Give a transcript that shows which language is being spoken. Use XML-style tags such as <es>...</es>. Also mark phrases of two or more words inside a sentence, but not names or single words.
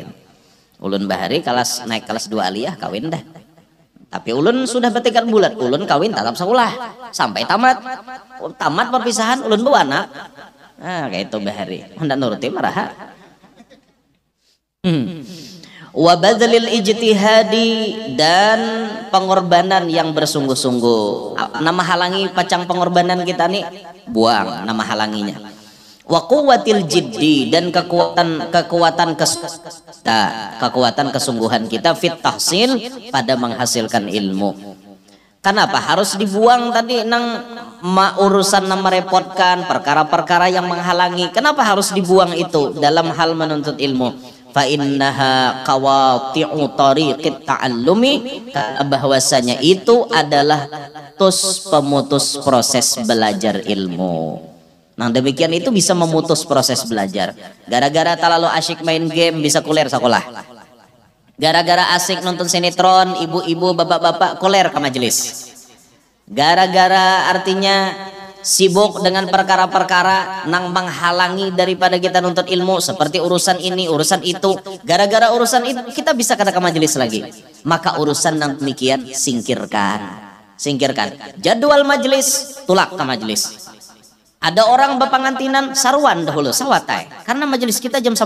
<bjn>Ulun bahari naik kelas 2 aliyah kawin dah. Tapi ulun sudah bertekad bulat, ulun kawin tetap sekolah sampai tamat. Tamat perpisahan ulun bawa anak. Nah, kayak itu bahari. Hendak nuruti maraha.</bjn> <ar>وبذل الاجتهاد,</ar> <id>dan pengorbanan yang bersungguh-sungguh.</id> <bjn>Nama halangi pacang pengorbanan kita nih, buang nama halanginya.</bjn> <ar>وقوة الجد,</ar> <id>dan kekuatan kesungguhan kita</id> <ar>في التحصيل,</ar> <id>pada menghasilkan ilmu. Kenapa harus dibuang tadi nang urusan yang merepotkan, perkara-perkara yang menghalangi? Kenapa harus dibuang itu dalam hal menuntut ilmu?</id> <ar>فإنها قواطع طريق التعلم,</ar> <id>karena bahwasanya itu adalah pemutus proses belajar ilmu. Nah demikian itu bisa memutus proses belajar. Gara-gara terlalu asyik main game bisa kuler sekolah. Gara-gara asik nonton sinetron, ibu-ibu, bapak-bapak kuler ke majelis. Gara-gara artinya sibuk dengan perkara-perkara nang menghalangi daripada kita nuntut ilmu, seperti urusan ini, urusan itu. Gara-gara urusan itu kita bisa kada ke majelis lagi. Maka urusan nang demikian singkirkan. Jadwal majelis, tulak ke majelis.</id> <bjn>Ada orang bapangantinan sarwan dahulu sawatai, karena majelis kita jam 10.</bjn>